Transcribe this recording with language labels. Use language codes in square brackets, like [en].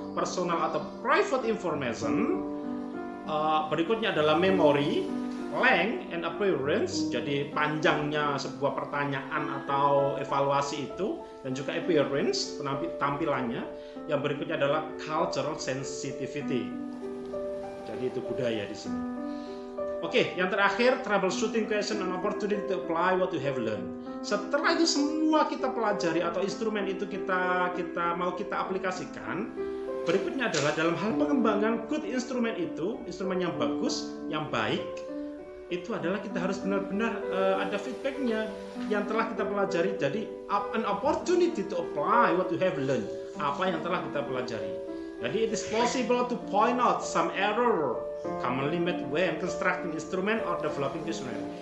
[en] Personal [id] atau [en] private information. [id] Berikutnya adalah [en] memory, length and appearance. [id] Jadi panjangnya sebuah pertanyaan atau evaluasi itu, dan juga appearance, tampilannya. Yang berikutnya adalah cultural sensitivity. Jadi itu budaya di sini. Oke, yang terakhir, [en] troubleshooting question and opportunity to apply what you have learned. [id] Setelah itu semua kita pelajari atau instrumen itu kita mau kita aplikasikan, berikutnya adalah dalam hal pengembangan good instrumen itu, instrumen yang bagus, yang baik, itu adalah kita harus benar-benar ada feedbacknya yang telah kita pelajari. Jadi [en] an opportunity to apply what you have learned, [id] apa yang telah kita pelajari. Jadi [en] it is possible to point out some error commonly made when constructing instrument or developing instrument.